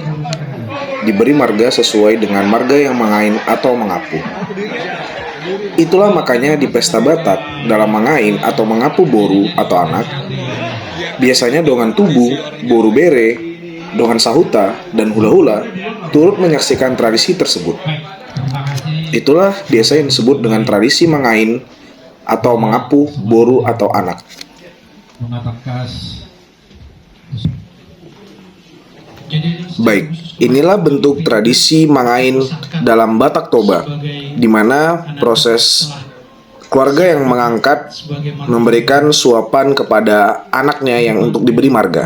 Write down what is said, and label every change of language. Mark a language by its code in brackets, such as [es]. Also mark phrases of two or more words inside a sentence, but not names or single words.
[id] Diberi marga sesuai dengan marga yang mangain atau mengapu. Itulah makanya di pesta Batak dalam mangain atau mengapu boru atau anak, biasanya [bbc] dongan tubu, boru bere, dongan sahuta, [id] dan hula-hula turut menyaksikan tradisi tersebut. Itulah biasa yang disebut dengan tradisi mangain atau mengapu boru atau anak. Baik, inilah bentuk tradisi mangain dalam Batak Toba, di mana proses keluarga yang mengangkat memberikan suapan kepada anaknya yang untuk diberi marga.